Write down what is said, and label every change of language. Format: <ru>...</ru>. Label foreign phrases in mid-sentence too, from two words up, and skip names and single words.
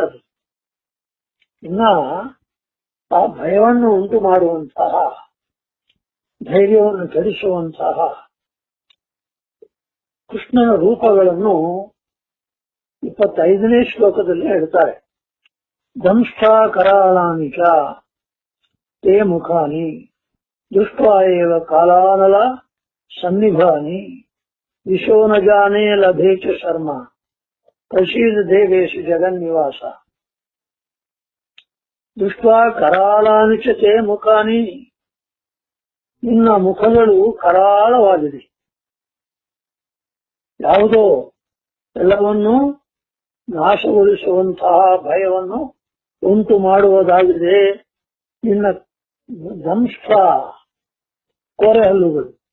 <kn>ಅದು ಇನ್ನ ಆ ಭಯವನ್ನು ಉಂಟು ಮಾಡುವಂತಹ, ಧೈರ್ಯವನ್ನು ಕೆಡಿಸುವಂತಹ ಕೃಷ್ಣನ ರೂಪಗಳನ್ನು 25ನೇ ಶ್ಲೋಕದಲ್ಲಿ ಹೇಳ್ತಾರೆ.</kn> <sa>ದಂಷ್ಟ ಕರಾಳಾನಿ ಚ ತೇ ಮುಖಾನಿ ದೃಷ್ಟ್ವಾ ಏವ ಕಾಲಾನಲ ಸನ್ನಿಭಾನಿ ದಿಶೋ ನ ಜಾನೇ ಲಭೇ ಚ ಶರ್ಮ ಪ್ರಸೀದ ದೇವೇಶು ಜಗನ್ನಿವಾಸ. ದೃಷ್ಟ್ವಾ ಕರಾಳಾನಿ ಚ ತೇ ಮುಖಾನಿ,</sa> <kn>ನಿನ್ನ ಮುಖಗಳು ಕರಾಳವಾಗಿದೆ. ಯಾವುದೋ ಎಲ್ಲವನ್ನೂ ನಾಶಗೊಳಿಸುವಂತಹ ಭಯವನ್ನು ಉಂಟು ಮಾಡುವುದಾಗಿದೆ ನಿನ್ನ ದಂಶ ಕೊರೆಹಲ್ಲುಗಳು.</kn>